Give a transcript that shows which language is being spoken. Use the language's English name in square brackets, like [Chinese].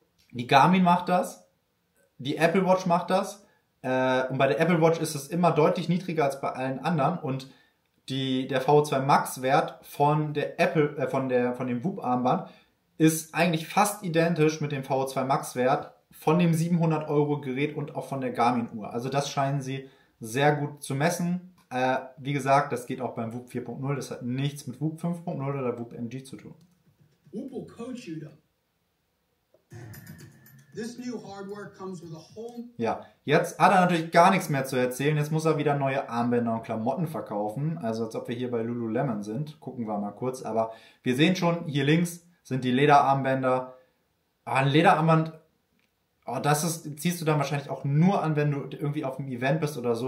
[German] Die Garmin macht das, die Apple Watch macht das und bei der Apple Watch ist es immer deutlich niedriger als bei allen anderen und der VO2 Max Wert von der Apple, von dem Whoop Armband ist eigentlich fast identisch mit dem VO2 Max Wert von dem 700 Euro Gerät und auch von der Garmin Uhr. Also das scheinen sie sehr gut zu messen. Wie gesagt, das geht auch beim Whoop 4.0. Das hat nichts mit Whoop 5.0 oder Whoop MG zu tun. [English] Whoop will coach you though. This new hardware comes with a whole... [German] Ja, jetzt hat er natürlich gar nichts mehr zu erzählen. Jetzt muss er wieder neue Armbänder und Klamotten verkaufen. Also als ob wir hier bei Lululemon sind. Gucken wir mal kurz. Aber wir sehen schon, hier links sind die Lederarmbänder. Ein Lederarmband, ziehst du dann wahrscheinlich auch nur an, wenn du irgendwie auf einem Event bist oder so.